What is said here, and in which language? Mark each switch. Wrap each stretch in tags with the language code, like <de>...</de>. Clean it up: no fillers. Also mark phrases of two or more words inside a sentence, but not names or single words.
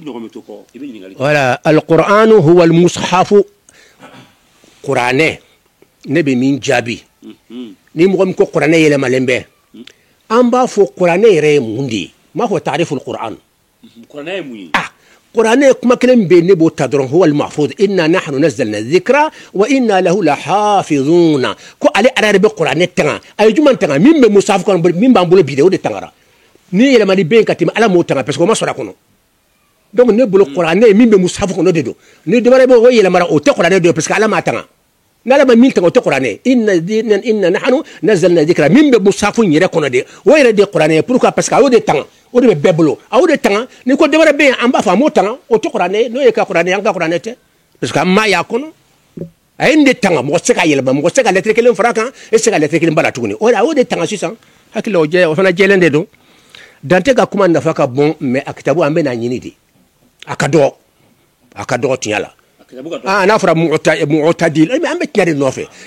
<bm>voilà</bm> <ar>القرآن هو المصحف</ar> <bm>kuranɛ ne be min jaabi ni mɔgɔ min ko kuranɛ yɛlɛmalen bɛ an b'a fɔ kuranɛ yɛrɛ ye mun de ye m'a fɔ</bm> <ar>تعريف القرآن</ar> <bm>kuranɛ ye mun ye kuranɛ kuma kelen bɛ ne b'o ta dɔrɔn</bm> <ar>هو المحفوظ إنا نحن نزلنا الذكر وإنا له لحافظون</ar> <bm>ko ale ara bɛ kuranɛ tanga ay juman tanga min bɛ musaf kɔnɔ min b'an bolo bi de o de tangara ni yɛlɛmali bɛ ka tɛmɛ ala m'o tanga</bm> <fr>parce que</fr> <bm>o ma sɔrɔ a kɔnɔ donc ne bolo kuranɛ min bɛ musaf kɔnɔ de don ni dɔwɛrɛ bɛ o yɛlɛmara o tɛ kuranɛ don</bm> <fr>parce que</fr> <bm>ala m'a tanga n'ala ma min tanga o tɛ kuranɛ</bm> <ar>إنا نحن نزلنا الذكر</ar> <bm>min bɛ musaf yɛrɛ kɔnɔ de o yɛrɛ de kuranɛ</bm> <fr>pourquoi parce que</fr> <bm>a y'o de tanga o de bɛ bɛɛ bolo a y'o de tanga ni ko dɔwɛrɛ bɛ yen an b'a fɔ a m'o tanga o tɛ kuranɛ n'o ye ka kuranɛ an ka kuranɛ tɛ</bm> <fr>parce que</fr> <bm>an m'a y'a kɔnɔ a ye nin de tanga mɔgɔ tɛ se ka yɛlɛma mɔgɔ tɛ se ka lɛtiri kelen fara kan e tɛ se ka lɛtiri kelen bala tuguni o de a y'o de tanga sisan hakili o fana jɛlen de don Dante ka kuma nafa ka bon mais a kitabu an bɛ n'a ɲini de a ka dɔgɔ tiɲɛ la n'a fɔra mu'tadil an bɛ tiɲɛ de nɔfɛ</bm>